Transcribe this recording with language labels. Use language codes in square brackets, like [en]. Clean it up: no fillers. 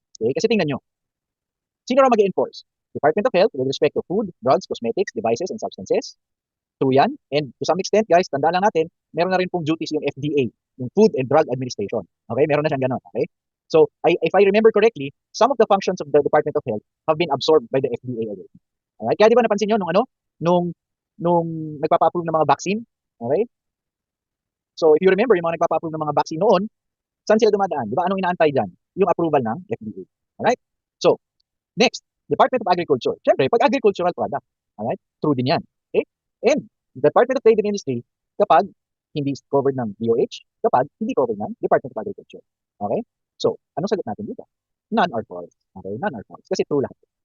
[tl] Okay, kasi tingnan nyo, sino raw mag-enforce? Department of Health with respect to food, drugs, cosmetics, devices, and substances. True yan. And to some extent, guys, tandaan lang natin, meron na rin pong duties yung FDA, yung Food and Drug Administration. Okay, meron na siyang ganon. Okay? [en] So, if I remember correctly, some of the functions of the Department of Health have been absorbed by the FDA already. Alright? [tl] Kaya di ba napansin nyo nung nagpapa-approve ng mga vaccine? Okay? [en] So, if you remember, [tl] yung mga nagpapa-approve ng mga vaccine noon, saan sila dumadaan? Di ba? Anong inaantay dyan? Yung approval ng FDA. Alright? So, next, Department of Agriculture. Siyempre, pag agricultural product, alright? True din yan. Okay? [en] And Department of Trade and Industry, kapag hindi covered ng DOH, kapag hindi covered ng Department of Agriculture. Okay? So, [tl] anong sagot natin dito? [en] None are false. Okay? None are false. Kasi true lahat.